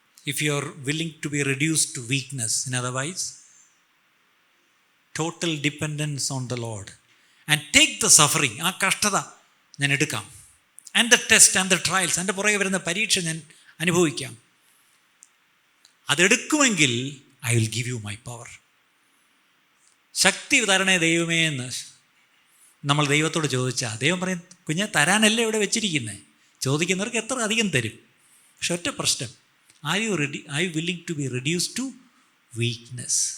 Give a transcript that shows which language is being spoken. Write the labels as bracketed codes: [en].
[en] If you are willing to be reduced to weakness, in otherwise total dependence on the Lord, and take the suffering, [ml] ആ കഷ്ടത ഞാൻ എടുക്കാം, [en] and the test and the trials, [ml] എൻ്റെ പുറകെ വരുന്ന പരീക്ഷ ഞാൻ അനുഭവിക്കാം, അതെടുക്കുമെങ്കിൽ [en] I will give you my power. [ml] ശക്തി തരണേ ദൈവമേ എന്ന് നമ്മൾ ദൈവത്തോട് ചോദിച്ചാൽ ദൈവം പറയും, കുഞ്ഞെ തരാനല്ലേ ഇവിടെ വെച്ചിരിക്കുന്നത്, ചോദിക്കുന്നവർക്ക് എത്ര അധികം തരും. പക്ഷെ ഒറ്റ പ്രശ്നം, [en] Are you willing to be reduced to weakness?